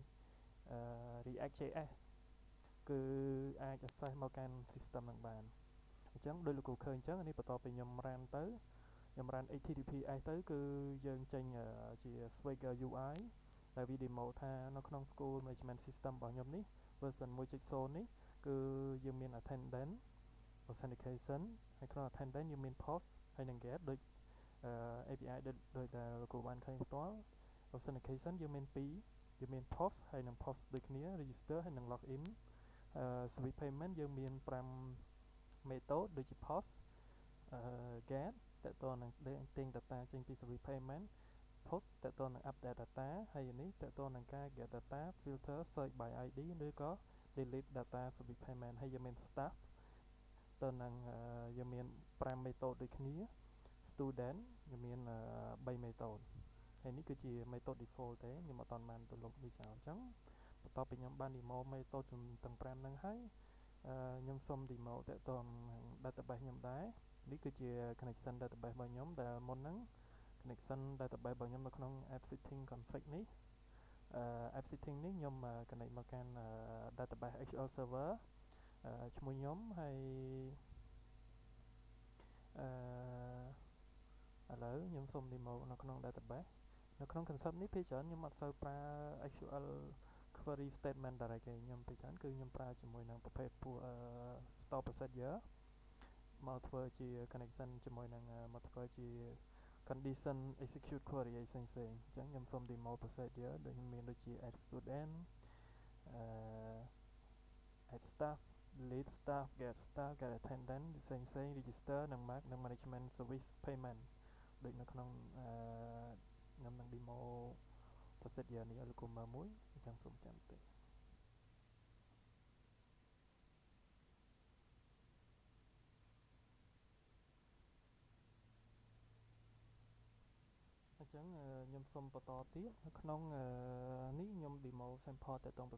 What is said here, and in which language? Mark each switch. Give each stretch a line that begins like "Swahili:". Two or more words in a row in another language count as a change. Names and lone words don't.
Khmer: React.js គឺអាច access មកកាន់ system នឹងបានអញ្ចឹងដោយលោកគ្រូឃើញអញ្ចឹងនេះបន្ទាប់ពីខ្ញុំ run ទៅខ្ញុំ
English: run HTTPS
Khmer: ទៅគឺយើងចេញជា Swagger UI ដែលវា demo ថានៅក្នុង
English: school management system
Khmer: របស់ខ្ញុំនេះ version 1.0 នេះគឺយើងមាន
English: attendance authentication
Khmer: ហើយក្នុង attendance យើងមាន post ហើយនិង get ដូចAPI ដូចដែលលោកគ្រូបានឃើញផ្ទាល់ authentication យើងមាន2យើងមាន post ហើយនិង post ដូចគ្នា register ហើយនិង
English: login service payment
Khmer: យើងមាន5 method ដូចជា post get តទៅនឹងទិញ data ចេញពី
English: service payment post
Khmer: តទៅនឹង
English: update data
Khmer: ហើយនេះតទៅនឹងការ
English: get data filter search by ID
Khmer: ឬក៏
English: delete data service payment
Khmer: ហើយយើងមាន staff ទៅនឹងយើងមាន5 method ដូចគ្នា student យើងមាន3 method ហើយនេះគឺជា
English: method default
Khmer: ទេខ្ញុំអត់ទាន់បានទៅលុបវាចោលអញ្ចឹងបន្ទាប់ពីខ្ញុំបាន demo method ទាំង5ហ្នឹងហើយខ្ញុំសុំ demo តទៅនឹង database ខ្ញុំដែរនេះគឺជា
English: connection database
Khmer: របស់ខ្ញុំដែលមុនហ្នឹង
English: connection database
Khmer: របស់ខ្ញុំនៅក្នុង
English: app setting config
Khmer: នេះ
English: app setting
Khmer: នេះខ្ញុំ connect មកកាន់
English: database SQL server
Khmer: ឈ្មោះខ្ញុំហើយ ឥឡូវខ្ញុំសុំ demo នៅក្នុង database នៅក្នុង concept នេះភាគច្រើនខ្ញុំអត់សូវប្រើ
English: SQL query statement direct
Khmer: ទេខ្ញុំភាគច្រើនគឺខ្ញុំប្រើជាមួយនឹងប្រភេទពួក
English: store procedure
Khmer: មកធ្វើជា connection ជាមួយនឹងមកធ្វើជា
English: condition execute query
Khmer: ផ្សេងៗអញ្ចឹងខ្ញុំសុំ
English: demo procedure
Khmer: ដូចមានដូចជា
English: add student add staff delete staff get attendance
Khmer: ផ្សេងៗ register និង mark និង
English: management service payment
Khmer: ដូចនៅក្នុងខ្ញុំនឹង
English: demo procedure
Khmer: នេះឲ្យលោកគ្រូមើលមួយអញ្ចឹងសូមចាំតិច អញ្ចឹងខ្ញុំសូមបន្តទៀតនៅក្នុងនេះខ្ញុំ
English: demo sample
Khmer: ទៅក្នុង